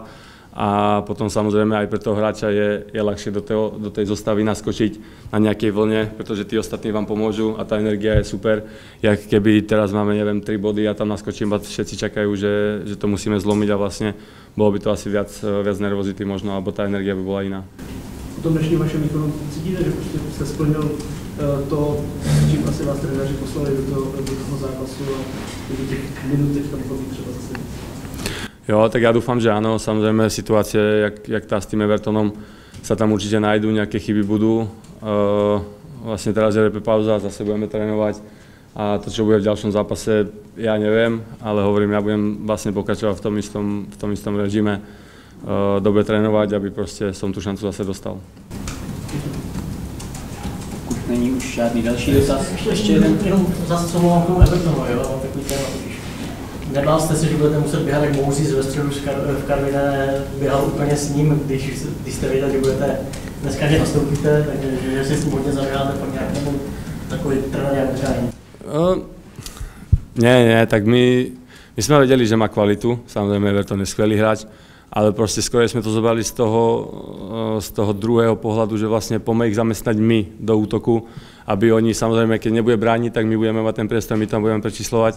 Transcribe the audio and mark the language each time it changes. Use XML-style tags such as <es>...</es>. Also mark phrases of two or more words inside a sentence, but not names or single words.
<sk>A potom samozrejme aj pre toho hráča je ľahšie do tej zostavy naskočiť na nejakej vlne, pretože tí ostatní vám pomôžu a tá energia je super. Jak keby teraz máme, neviem, 3 body a tam naskočím a všetci čakajú, že to musíme zlomiť a vlastne bolo by to asi viac nervozity možno, alebo tá energia by bola iná.</sk> <cs>Po tom dnešním vašem výkonu cítíte, že prostě jste splnil to, s čím asi vás trenéři poslali do toho zápasu a do těch minut v tom chodí třeba zase?</cs> <sk>Jo, tak ja dúfam, že áno. Samozrejme situácie, jak tá s tým Evertonom, sa tam určite nájdú, nejaké chyby budú. Vlastne teraz je pauza, zase budeme trénovať a to, čo bude v ďalšom zápase, ja neviem, ale hovorím, ja budem vlastne pokračovať v tom istom režime, dobre trénovať, aby proste som tú šancu zase dostal.</sk> <cs>Není už žádný další dotaz. Ještě jenom zase co mluvám k tomu Evertonu, jo, takový téma totiž. Nebál jste se, že budete muset běhat jak Moses ve středu v Karviné, běhal úplně s ním, když jste věděli, že budete dneska, že nastoupíte, takže si s tím hodně zaběháte pak nějakému takový trenér udržání?</cs> <sk>Nie, tak my sme vedeli, že má kvalitu, samozrejme Everton je skvelý hráč, ale proste skôr sme to zobrali z toho druhého pohľadu, že vlastne poďme ich zamestnať my do útoku, aby oni samozrejme, keď nebude brániť, tak my budeme mať ten priestor, my tam budeme prečíslovať.</sk>